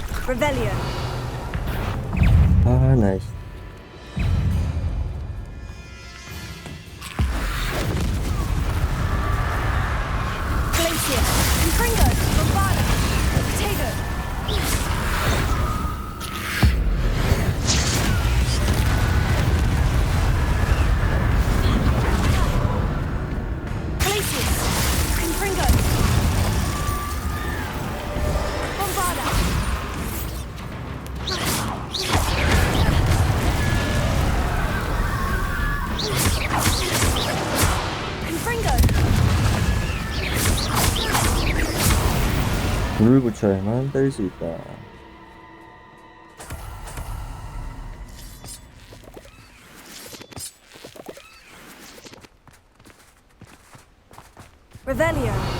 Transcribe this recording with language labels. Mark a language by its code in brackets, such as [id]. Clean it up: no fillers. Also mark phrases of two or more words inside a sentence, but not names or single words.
[la] Revelio. [ko] 아, 나이스. [en] Glacier. [la] Confringo. Bombarda. [en] Potato. Glacier. [la] Confringo. Bombarda. Confringo. [ko] 불을 붙여야만 뺄 수 있다. [la] Revelio.